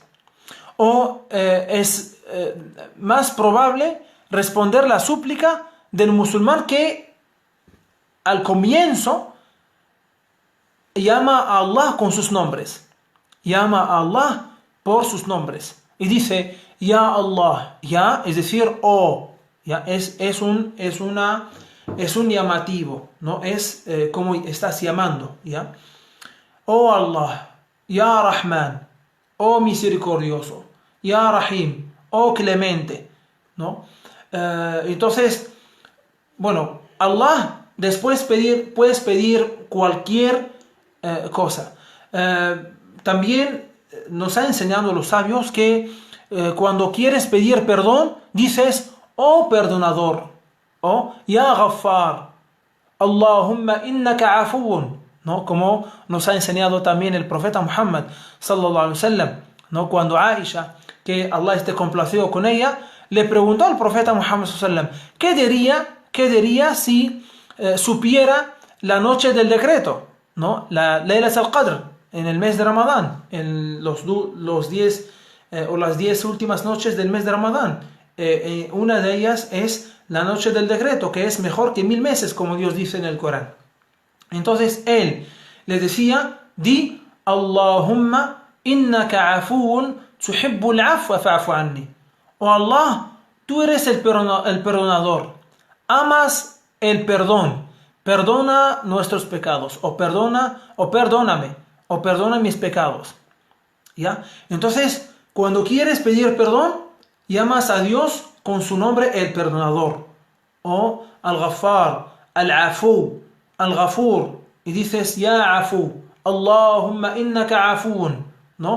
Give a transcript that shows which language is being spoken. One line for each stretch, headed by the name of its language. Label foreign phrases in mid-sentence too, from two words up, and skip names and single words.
Spanish: O es más probable responder la súplica del musulmán que al comienzo llama a Allah con sus nombres. Llama a Allah por sus nombres. Y dice,
Arabic: يا الله، يا,
Spanish: es decir, oh, ya, es un llamativo, ¿no? Es como estás llamando, ¿ya? Oh Allah,
Arabic: يا رحمن,
Spanish: oh misericordioso,
Arabic: يا رحيم,
Spanish: oh clemente, ¿no? Entonces, bueno, Allah, después puedes pedir cualquier cosa. También nos ha enseñado los sabios que cuando quieres pedir perdón, dices, oh perdonador, oh
Arabic: يا غفار, اللهم إنك عفو,
Spanish: ¿no? Como nos ha enseñado también el profeta Muhammad
Arabic: صلى الله عليه وسلم,
Spanish: ¿no? Cuando Aisha, que Allah esté complacido con ella, le preguntó al profeta Muhammad
Arabic: صلى الله عليه وسلم,
Spanish: ¿qué diría si supiera la noche del decreto, ¿no?
Arabic: La ليلة القدر,
Spanish: en el mes de Ramadán, en los 10 o las 10 últimas noches del mes de Ramadán? Una de ellas es la noche del decreto, que es mejor que 1000 meses, como Dios dice en el Corán. Entonces él le decía,
Arabic: di اللهم إنك عفو تحب العفو فاعف عني.
Spanish: Oh Allah, tú eres el perdonador, amas el perdón, perdona nuestros pecados, o perdóname, o perdona mis pecados. ¿Ya? Entonces, cuando quieres pedir perdón, llamas a Dios con su nombre, el perdonador, o Al-Ghaffar, Al-Afu, Al-Ghafur, y dices,
Arabic: يا عفو, اللهم إنك عفو,
Spanish: ¿no?